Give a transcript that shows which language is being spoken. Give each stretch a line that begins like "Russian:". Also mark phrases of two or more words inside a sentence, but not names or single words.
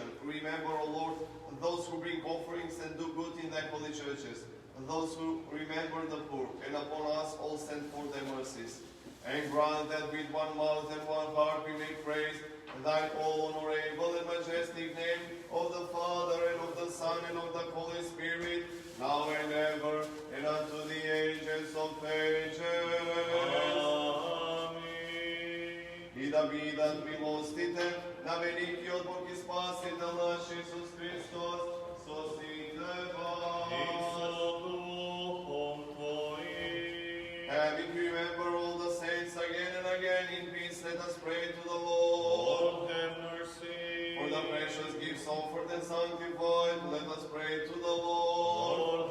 English: Remember, O Lord, those who bring offerings and do good in thy holy churches, and those who remember the poor, and upon us all send forth thy mercies. And grant that with one mouth and one heart we may praise thy all honorable and majestic name of the Father, and of the Son, and of the Holy Spirit, now and ever, and unto the ages of ages.
Macedonian: И да видат милостите на великиот Бог и Спасител наш Исус Христос, со сите вас.
English: Having remember all the saints again and again in peace, let us pray to the Lord. For the precious gifts offered and sanctified, let us pray to the Lord.